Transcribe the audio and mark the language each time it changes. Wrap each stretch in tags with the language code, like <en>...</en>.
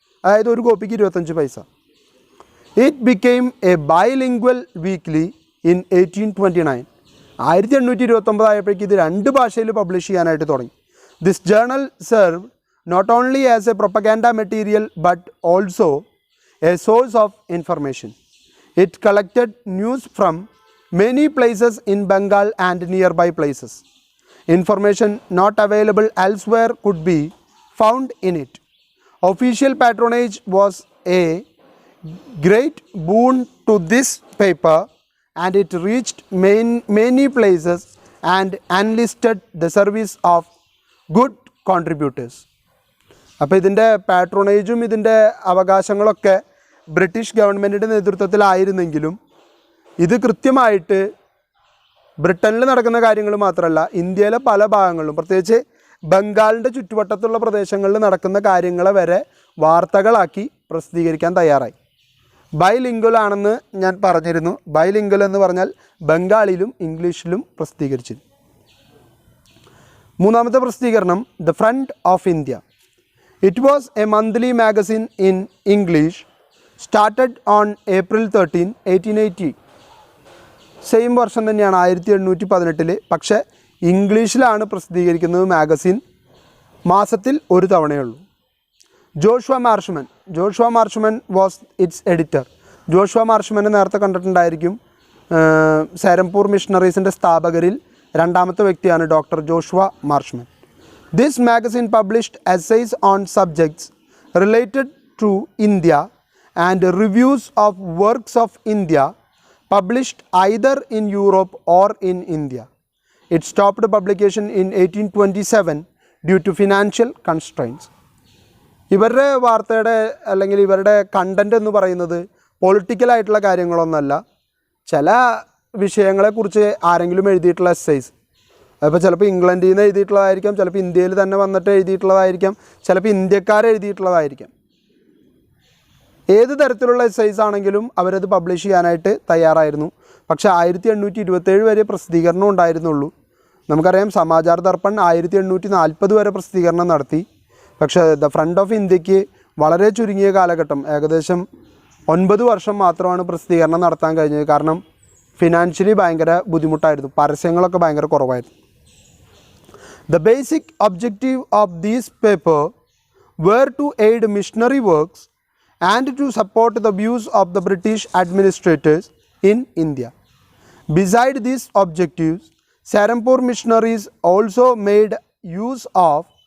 <ml>അതായത് ഒരു കോപ്പിക്ക് 25 പൈസ.</ml> <en>It became a bilingual weekly in 1829.</en> <ml>1829 ആയപ്പോഴേക്ക് ഇത് 2 ഭാഷയിൽ പബ്ലിഷ് ചെയ്യാനായിട്ട് തുടങ്ങി.</ml> <en>This journal serve not only as a propaganda material but also a source of information. It collected news from many places in Bengal and nearby places. Information not available elsewhere could be found in it. Official patronage was a great boon to this paper, and it reached many places and enlisted the service of good contributors.</en> <ml>അപ്പോൾ ഇതിൻ്റെ പാട്രോണേജും ഇതിൻ്റെ അവകാശങ്ങളൊക്കെ British ഗവൺമെൻറ്റിൻ്റെ നേതൃത്വത്തിലായിരുന്നെങ്കിലും ഇത് കൃത്യമായിട്ട് ബ്രിട്ടനിൽ നടക്കുന്ന കാര്യങ്ങൾ മാത്രമല്ല, ഇന്ത്യയിലെ പല ഭാഗങ്ങളിലും, പ്രത്യേകിച്ച് ബംഗാളിൻ്റെ ചുറ്റുവട്ടത്തുള്ള പ്രദേശങ്ങളിൽ നടക്കുന്ന കാര്യങ്ങളെ വരെ വാർത്തകളാക്കി പ്രസിദ്ധീകരിക്കാൻ തയ്യാറായി. ബൈലിംഗ്വൽ ആണെന്ന് ഞാൻ പറഞ്ഞിരുന്നു. ബൈലിംഗ്വൽ എന്ന് പറഞ്ഞാൽ ബംഗാളിലും ഇംഗ്ലീഷിലും പ്രസിദ്ധീകരിച്ചിരുന്നു. മൂന്നാമത്തെ പ്രസിദ്ധീകരണം</ml> <en>The friend of India. It was a monthly magazine in English started on April 13, 1880.</en> <ml>Same വർഷം തന്നെയാണ് 1818. പക്ഷേ ഇംഗ്ലീഷിലാണ് പ്രസിദ്ധീകരിക്കുന്നത് മാഗസിൻ. മാസത്തിൽ ഒരു തവണയുള്ളൂ.</ml> <en>Joshua Marshman was its editor.</en> <ml>Joshua മാർഷ്മനെ നേരത്തെ കണ്ടിട്ടുണ്ടായിരിക്കും. സാരംപൂർ മിഷണറീസിൻ്റെ സ്ഥാപകരിൽ 2ാമത്തെ വ്യക്തിയാണ് doctor Joshua മാർഷ്മൻ.</ml> <en>This magazine published essays on subjects related to India and reviews of works of India published either in Europe or in India. It stopped publication in 1827 due to financial constraints.</en> <ml>ഇവരുടെ വാർത്തയുടെ അല്ലെങ്കിൽ ഇവരുടെ content എന്ന് പറയുന്നത് പൊളിറ്റിക്കലായിട്ടുള്ള കാര്യങ്ങളൊന്നുമല്ല. ചില വിഷയങ്ങളെക്കുറിച്ച് ആരെങ്കിലും എഴുതിയിട്ടുള്ള എസ്സേസ്, അപ്പോൾ ചിലപ്പോൾ ഇംഗ്ലണ്ടിൽ നിന്ന് എഴുതിയിട്ടുള്ളതായിരിക്കാം, ചിലപ്പോൾ ഇന്ത്യയിൽ തന്നെ വന്നിട്ട് എഴുതിയിട്ടുള്ളതായിരിക്കാം, ചിലപ്പോൾ ഇന്ത്യക്കാർ എഴുതിയിട്ടുള്ളതായിരിക്കാം. ഏത് തരത്തിലുള്ള എസ്സേസ് ആണെങ്കിലും അവരത് പബ്ലിഷ് ചെയ്യാനായിട്ട് തയ്യാറായിരുന്നു. പക്ഷേ 1827 വരെ പ്രസിദ്ധീകരണം ഉണ്ടായിരുന്നുള്ളൂ. നമുക്കറിയാം സമാചാർ ദർപ്പൺ 1840 വരെ പ്രസിദ്ധീകരണം നടത്തി. പക്ഷേ ദ ഫ്രണ്ട് ഓഫ് ഇന്ത്യക്ക് വളരെ ചുരുങ്ങിയ കാലഘട്ടം, ഏകദേശം 9 വർഷം മാത്രമാണ് പ്രസിദ്ധീകരണം നടത്താൻ കഴിഞ്ഞത്. കാരണം ഫിനാൻഷ്യലി ഭയങ്കര ബുദ്ധിമുട്ടായിരുന്നു, പരസ്യങ്ങളൊക്കെ ഭയങ്കര കുറവായിരുന്നു.</ml> <en>The basic objective of these paper were to aid missionary works and to support the views of the British administrators in India. Beside these objectives, Serampore missionaries also made use of</en>